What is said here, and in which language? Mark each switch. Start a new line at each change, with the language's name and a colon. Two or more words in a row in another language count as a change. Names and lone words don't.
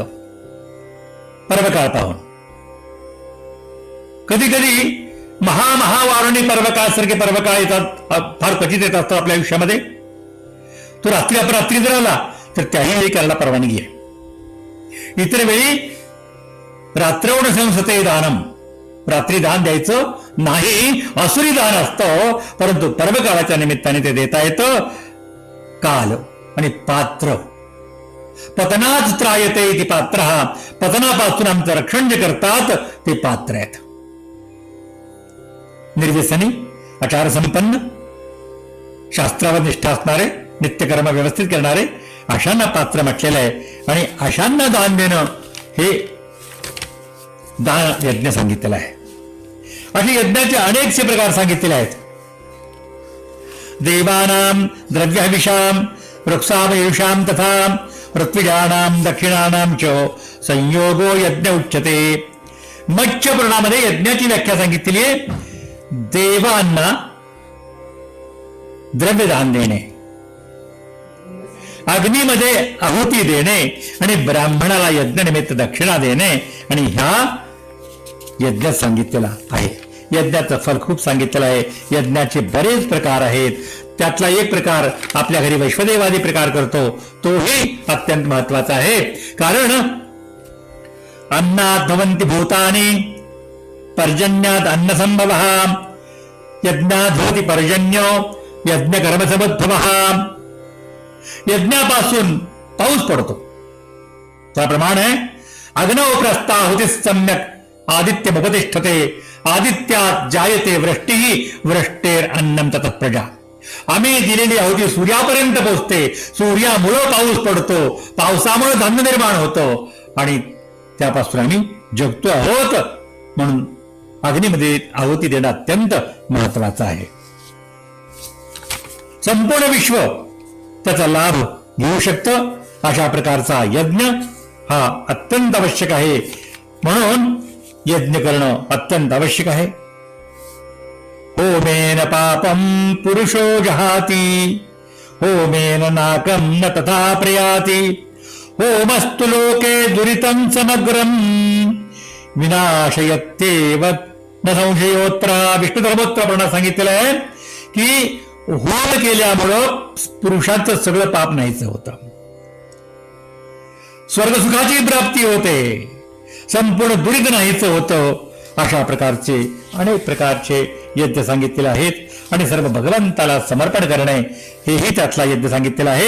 Marathi: पर्वकाळ पाहून कधी कधी महावारुणी पर्वकाळ सारखे पर्वकाळ येतात, फार क्वचित येत असतो आपल्या आयुष्यामध्ये. तो रात्री जर आला तर त्याही वेळी करायला परवानगी आहे. इतर वेळी
Sanskrit: रात्रवण संसते दानम.
Marathi: रात्री दान द्यायचं नाही, असुरी दान असतं. परंतु पर्वकाळाच्या निमित्ताने ते देता येतं. काल आणि पात्र. पतनात त्रायते ती पात्र. पतनापासून आमचं रक्षण जे करतात ते पात्र आहेत. निर्व्यसनी, आचारसंपन्न, शास्त्रावर निष्ठा असणारे, नित्यकर्म व्यवस्थित करणारे अशांना पात्र म्हटलेलं आहे. आणि अशांना दान देणं हे दान यज्ञ सांगितलेलं आहे. असे यज्ञाचे अनेकसे प्रकार सांगितलेले आहेत.
Sanskrit: देवानां द्रव्यहविषां वृक्षामयुषां तथा ऋत्विजानां दक्षिणानां च संयोगो यज्ञ उच्यते.
Marathi: मच्छ पुराणामध्ये यज्ञाची व्याख्या सांगितलेली आहे. देवांना द्रव्यदान देणे, अग्नीमध्ये आहुती देणे आणि ब्राह्मणाला यज्ञनिमित्त दक्षिणा देणे, आणि ह्या यज्ञ सांगितलेला आहे. यज्ञाचं फल खूप सांगितलेलं आहे. यज्ञाचे बरेच प्रकार आहेत. त्यातला एक प्रकार आपल्या घरी वैश्वदेवादी प्रकार करतो तोही अत्यंत महत्वाचा आहे.
Sanskrit: कारण अन्नात भवन्ति भूतानि पर्जन्यात अन्नसंभव. यज्ञात भवति पर्जन्यो यज्ञ कर्मसमुद्भव.
Marathi: यज्ञापासून पाऊस पडतो.
Sanskrit: त्याप्रमाणे अग्नौ प्रस्ताहुति सम्यक आदित्यमुपतिष्ठते. आदित्यात जायते वृष्टी वृष्टेर अन्नम ततः प्रजा.
Marathi: आम्ही दिलेली आहुती सूर्यापर्यंत पोहोचते. सूर्यामुळं पाऊस पडतो. पावसामुळे धान्य निर्माण होतं आणि त्यापासून आम्ही जगतो आहोत. म्हणून अग्नीमध्ये आहुती देणं अत्यंत महत्वाचं आहे. संपूर्ण विश्व त्याचा लाभ घेऊ शकतं. अशा प्रकारचा यज्ञ हा अत्यंत आवश्यक आहे. म्हणून यज्ञ करणं अत्यंत आवश्यक आहे.
Sanskrit: होमेन पापम पुरुषो जहाती होमेन नाकम न तथा प्रयाती. होमस्तु लोके दुरितं समग्रम विनाशयत्येव न संशयोत्र.
Marathi: विष्णू धर्मोत्तर पुराणात सांगितलेलं आहे की होम केल्यामुळं पुरुषाचं सगळं पाप नाहीच होतं. स्वर्गसुखाची प्राप्ती होते. संपूर्ण दुरित नाहीच होतं. अशा प्रकारचे अनेक प्रकारचे यज्ञ सांगितलेले आहेत आणि सर्व भगवंताला समर्पण करणे हेही त्यातला यज्ञ सांगितलेला आहे.